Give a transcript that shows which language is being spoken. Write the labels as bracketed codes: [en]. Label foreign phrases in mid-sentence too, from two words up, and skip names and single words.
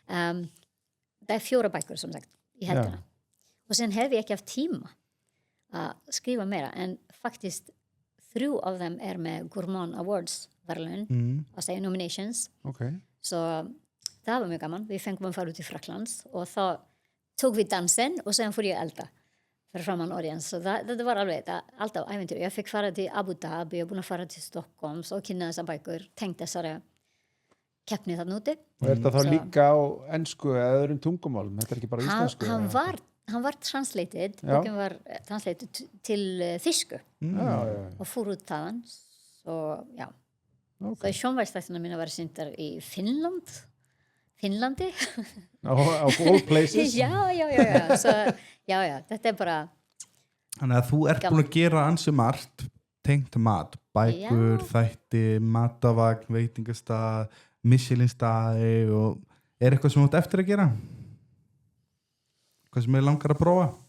[is] Það 4 bækur sem sagt í hendina. Og sen hef ég ekki haft tíma að skrifa meira en faktisk 3 af þeim með Gourmand Awards verðlaun að segja nominations svo það var mjög gaman, við fengum að fara út í Frakklands og þá tók við dansen og sen fór ég elda fyrir framan audience, [da] så det var [is] alveg allt af æventyr, ég fikk fara til Abu Dhabi og búin að fara til Stockholms og kynna þessar bækur, tengt þessari keppni þarna úti. Og þetta þá líka á ensku eða öðrum tungumálum, þetta ekki bara íslensku? Hann var translated, bókin var translated til þýsku og fór út þaðan og já það sjónvarpsþættina mína var sýndar í Finnlandi [en] of all places [is] já, so, já, þetta bara þannig að þú ert búin að gera ansi margt tengt mat, bækur, þætti matavagn, veitingastað Michelin-staði og eitthvað sem þú ert eftir að gera? Hvað sem langar að prófa?